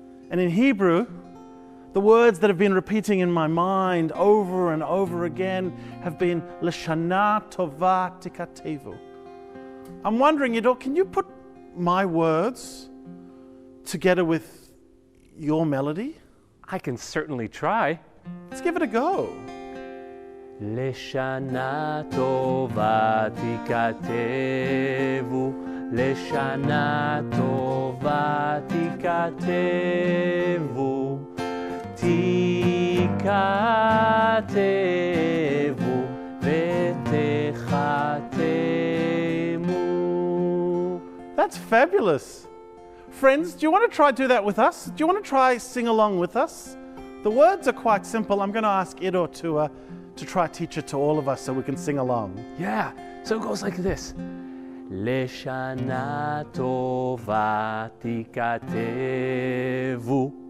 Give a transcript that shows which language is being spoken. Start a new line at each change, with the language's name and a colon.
English: And in Hebrew, the words that have been repeating in my mind over and over again have been L'Shana Tova Tikatevu. I'm wondering, Edo, can you put my words together with your melody? I can certainly try. Let's give it a go.
Hebrew: לשנה טובה תיכתבו, לשנה טובה תיכתבו, תיכתבו ותחתמו.
English: That's fabulous. Friends, do you want to try do that with us? Do you want to try sing along with us? The words are quite simple. I'm going to ask Edo to try teach it to all of us so we can sing along. Yeah, so it goes like this. לשנה טובה תיכתבו.